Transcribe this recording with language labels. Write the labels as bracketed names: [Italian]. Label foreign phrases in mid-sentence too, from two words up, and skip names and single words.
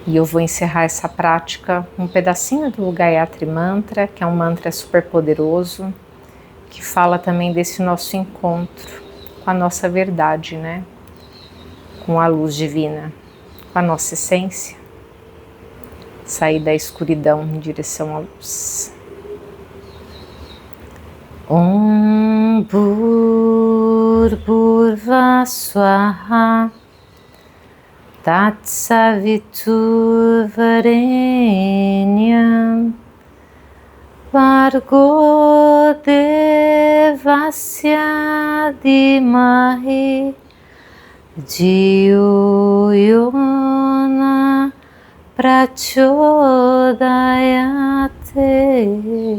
[Portuguese] E eu vou encerrar essa prática um pedacinho do Gayatri Mantra, que é um mantra super poderoso, que fala também desse nosso encontro com a nossa verdade, né? Com a luz divina, com a nossa essência. Sair da escuridão em direção à luz. [Sanskrit] Om Bhurvasvaha Swaha Tatsaviturvarenyam Bhargo Devasya Dhimahi Dhiyo Yona Prachodayate.